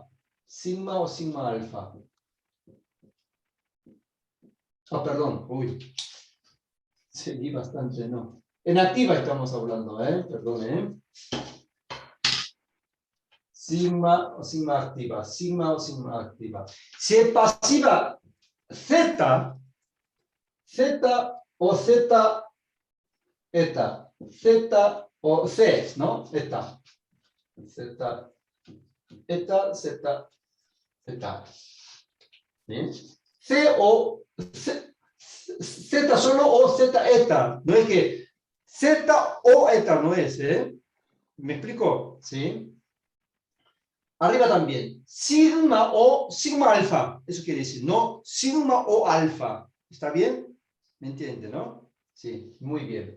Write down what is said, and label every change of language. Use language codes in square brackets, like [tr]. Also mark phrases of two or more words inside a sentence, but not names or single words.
[es] Sigma o sigma alfa. Ah, perdón, uy. Seguí bastante, ¿no? En activa estamos hablando, perdón, Sigma o sigma activa, sigma o sigma activa. Si es pasiva, Z, Z o Z, eta, Z o C, ¿no? Eta, Z, eta, Z, eta. ¿Bien? C o Z, Z solo o Z eta. No es que Z o eta no es, ¿eh? ¿Me explico? ¿Sí? Arriba también. Sigma o sigma alfa. Eso quiere decir, no sigma o alfa. ¿Está bien? ¿Me entiende, no? Sí, muy bien.